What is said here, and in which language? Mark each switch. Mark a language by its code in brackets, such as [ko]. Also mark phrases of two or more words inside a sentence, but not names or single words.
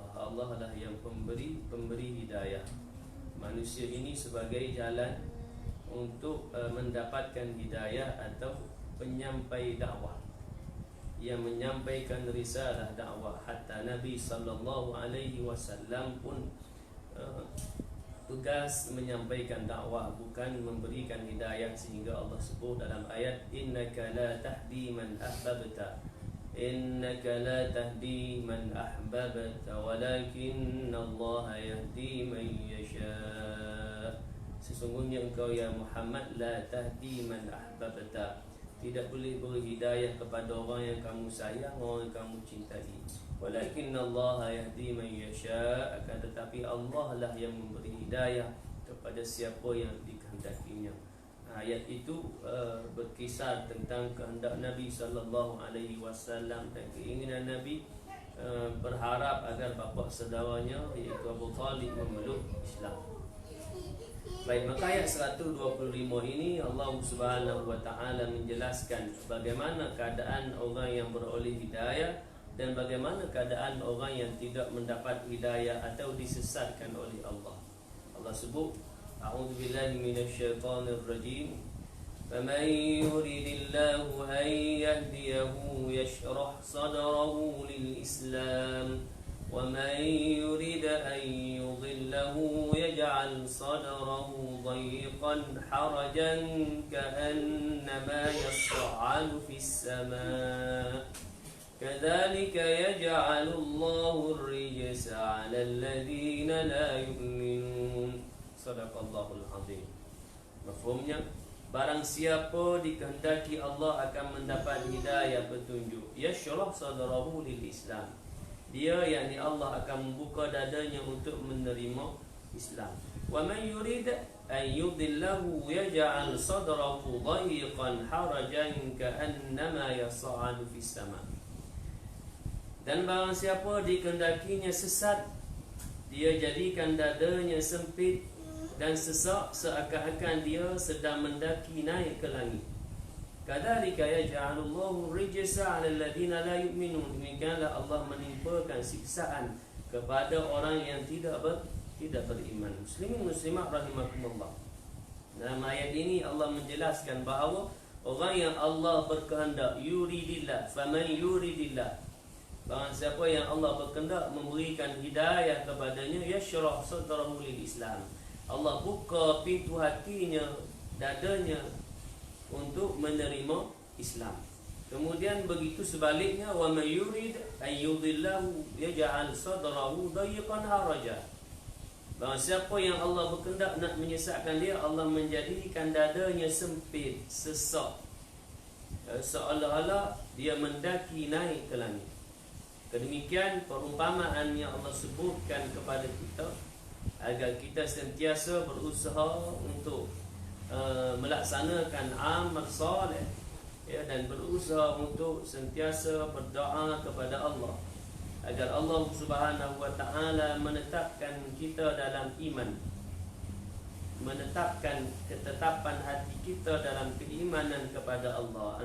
[ms] Allah lah yang pemberi hidayah. Manusia ini sebagai jalan untuk mendapatkan hidayah atau penyampai dakwah, yang menyampaikan risalah dakwah. Hatta Nabi [ar] صلى الله عليه وسلم [ms] pun tugas menyampaikan dakwah, bukan memberikan hidayah, sehingga Allah sebut dalam ayat [ar] إنك لا تهدي من أحببت إنك لا تهدي من أحببت ولكن الله يهدي من يشاء. [ms] Sesungguhnya engkau ya Muhammad [ar] لا تهدي من أحببت, [ms] tidak boleh beri hidayah kepada orang yang kamu sayang, orang yang kamu cintai. [ar] ولكن الله يهدي من يشاء, [ms] akan tetapi Allah lah yang memberi hidayah kepada siapa yang dikehendakinya. Ayat itu berkisar tentang kehendak Nabi [ar] صلى الله عليه وسلم [ms] dan keinginan Nabi berharap agar bapa saudaranya iaitu Abu Talib memeluk Islam. Baik, maka ayat 125 ini Allah [ar] سبحانه وتعالى [ms] menjelaskan bagaimana keadaan orang yang beroleh hidayah dan bagaimana keadaan orang yang tidak mendapat hidayah atau disesatkan oleh Allah. Allah sebut, [ar] أعوذ بالله من الشيطان الرجيم. فَمَن يُرِدِ اللَّهُ أَن يَهْدِيَهُ يَشْرَحْ صَدْرَهُ لِلْإِسْلَامِ وَمَن يُرِدْ أَن يُضِلَّهُ يَجْعَلْ صَدْرَهُ ضَيِّقًا حَرَجًا كَأَنَّمَا يَصْعَدُ فِي السَّمَاءِ كَذَلِكَ يَجْعَلُ اللَّهُ الرِّجْسَ عَلَى الَّذِينَ لَا يُؤْمِنُونَ. صدق الله العظيم. [ms] Mafhumnya, barang siapa dikehendaki Allah akan mendapat hidayah petunjuk, [ar] يشرح صدره للإسلام, [ms] dia yakni Allah akan membuka dadanya untuk menerima Islam. [ar] ومن يرد أن يضله يجعل صدره ضيقا حرجا كأنما يصعد في السماء. [ms] Dan barang siapa dikehendakinya sesat, dia jadikan dadanya sempit dan sesak seakan-akan dia sedang mendaki naik ke langit. [ar] كذلك يجعل الله الرجس على الذين لا يؤمنون. [ms] Demikianlah Allah menimpakan siksaan kepada orang yang tidak beriman. [ar] مسلمين مسلمات رحمكم الله. [ms] Dalam ayat ini Allah menjelaskan bahawa orang yang Allah berkehendak, [ar] يرد الله فمن يرد الله, [ms] barang siapa yang Allah berkehendak memberikan hidayah kepadanya, [ar] يشرح صدره للإسلام, [ms] Allah buka pintu hatinya, dadanya untuk menerima Islam. Kemudian begitu sebaliknya, [ar] ومن يرد أن يضله يجعل صدره ضيقا حرجا. [ms] Barang siapa yang Allah berkehendak nak menyesatkan dia, Allah menjadikan dadanya sempit, sesak, seolah-olah dia mendaki naik ke langit. Kedemikian perumpamaan yang Allah sebutkan kepada kita agar kita sentiasa berusaha untuk melaksanakan amal soleh, ya, dan berusaha untuk sentiasa berdoa kepada Allah agar Allah [ar] سبحانه وتعالى [ms] menetapkan kita dalam iman, menetapkan ketetapan hati kita dalam keimanan kepada Allah.